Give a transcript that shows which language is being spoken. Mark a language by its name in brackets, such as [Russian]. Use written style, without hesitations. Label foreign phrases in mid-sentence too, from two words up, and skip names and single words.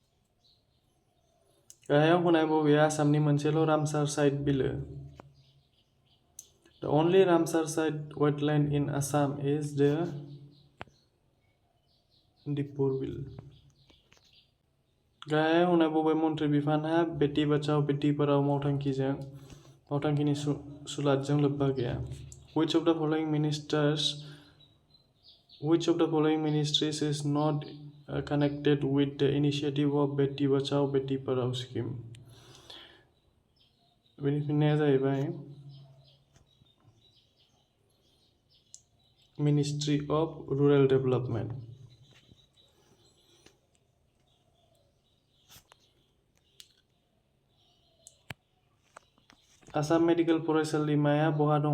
[Bodo] गाहायाव होनाय बबेया आसामनि मोनसेल' रामसार साइट बिलो? [English] only Ramsar site wetland in Assam is the Dipurbil. [Bodo] गाहाय होनाय बबे मन्त्रि बिफानहा बेटी बचाओ बेटी पढ़ाओ मावथांखिनि सुलादजों लोब्बा गैया? [English] Which of the following ministries is not connected with the initiative of बेटी बचाओ बेटी पढ़ाओ scheme? [Bodo] बेनि फिननाया जाहैबाय Ministry of Rural Development. Assam Medical फरायसालिमाया बहा दङ?